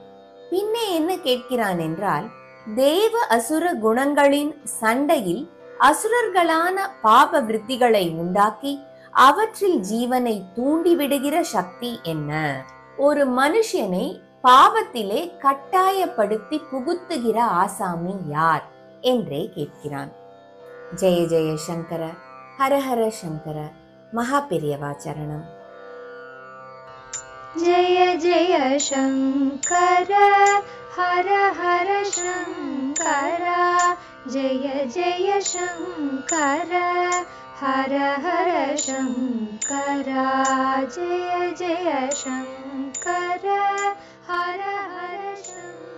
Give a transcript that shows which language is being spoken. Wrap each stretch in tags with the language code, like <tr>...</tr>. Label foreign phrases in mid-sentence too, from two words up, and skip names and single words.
<ta>பின்னே என்ன கேட்கிறான் என்றால், தேவ அசுர குணங்களின் சண்டையில் அசுரர்களான பாப விருத்திகளை உண்டாக்கி அவற்றில் ஜீவனை தூண்டிவிடுகிற சக்தி என்ன? ஒரு மனுஷனை பாவத்திலே கட்டாயப்படுத்தி புகுத்துகிற ஆசாமி யார் என்றே கேட்கிறான்.</ta> <sa>जय जय शङ्कर, हरहर शङ्कर, महा पेरियवा शरणम्. जय जय शंकर हर हर शंकर, जय जय शंकर हर हर शंकर, जय जय शंकर हर हर शंकर.</sa>